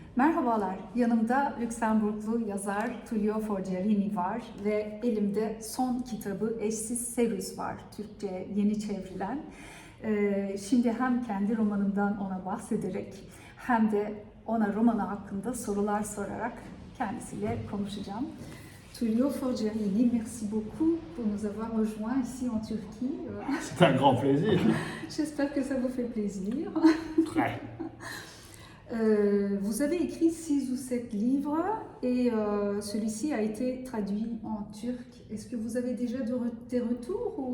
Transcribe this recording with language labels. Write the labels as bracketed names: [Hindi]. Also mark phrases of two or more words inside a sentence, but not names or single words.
[Turkish] Merhabalar, yanımda Lüksemburglu yazar Tullio Forgiarini var ve elimde son kitabı Eşsiz Serüz var, Türkçe yeni çevrilen. Şimdi hem kendi romanımdan ona bahsederek hem de ona romanı hakkında sorular sorarak kendisiyle konuşacağım. Tullio Forgiarini, [French] merci beaucoup pour nous avoir rejoints ici en Turquie. C'est un grand plaisir. J'espère que ça vous fait plaisir. Très. Vous avez écrit 6 ou 7 livres et celui-ci a été traduit en turc. Est-ce que vous avez déjà des retours ou,